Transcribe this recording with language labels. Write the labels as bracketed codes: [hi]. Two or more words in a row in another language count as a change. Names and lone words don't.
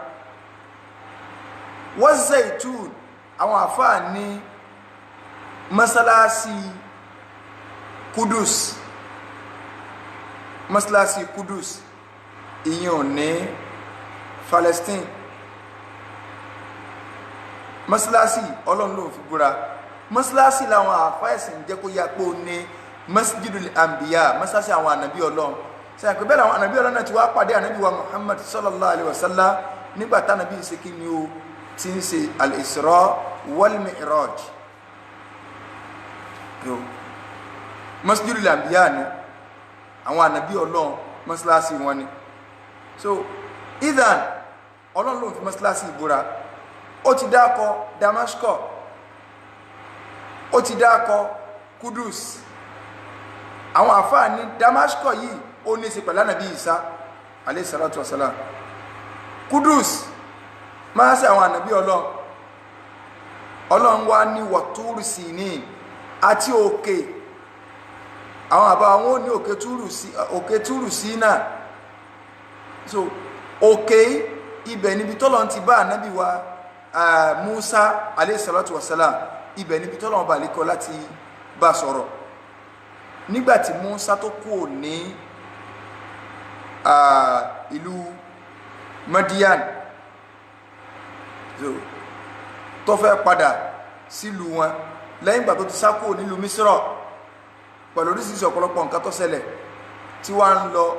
[yo] Wa Zaitun àwọn àfáà ní mọ́sálásí Kudus, mọ́sálásí Kudus ìyẹn ní Palestine. Mọ́sálásí Ọlọ́run ló fi búra. Mọ́sálásí làwọn àfáẹ̀sìn jẹ́ kó yá pé ó ní [ar] مسجد الأنبياء, [yo] mọ́sálásí àwọn ànàbí Ọlọ́run. Sẹ́yìn pé bẹ́ẹ̀ làwọn ànàbí Ọlọ́run náà ti wá pàdé ànàbí wa Muhammad [ar] صلى الله عليه وسلم [yo] nígbà tánàbí ṣe kí ni ó ti ń ṣe [ar] الإسراء والمعراج. مسجد الأنبياء [yo] ni àwọn ànàbí Ọlọ́run mọ́sálásí wọn ni. So idan Ọlọ́run ló fi mọ́sálásí ìbúra. Ó ti dákọ Damascus, ó ti dákọ Kudus. Àwọn àfáà ní Damascus yìí ó ní í ṣe pẹ̀lú Ànábì Ìsá [ar] عليه الصلاة والسلام. [yo] Kudus máa ṣe àwọn ànàbí Ọlọ́run. Ọlọ́run wá ní [ar] وطور سينين [yo] àti òkè. Àwọn àbá wọn ò ní òkè Túrù Sínà. So òkè ibẹ̀ níbi tọ́lọ́run ti bá ànábì wa Musa [ar] عليه الصلاة والسلام, [yo] ibẹ̀ níbi tọ́lọ́run bá lékọ́ láti bá sọ̀rọ̀. Nígbàtí Musa tó kú ní ìlú Madian, so tó fẹ́ padà sílùú wọn lẹ́yìn ìgbà tó ti sá kúrò nílùú Misra pẹ̀lú oríṣiríṣi ọ̀pọ̀lọpọ̀ nǹkan tó ṣẹlẹ̀ tí wọ́n ń lọ.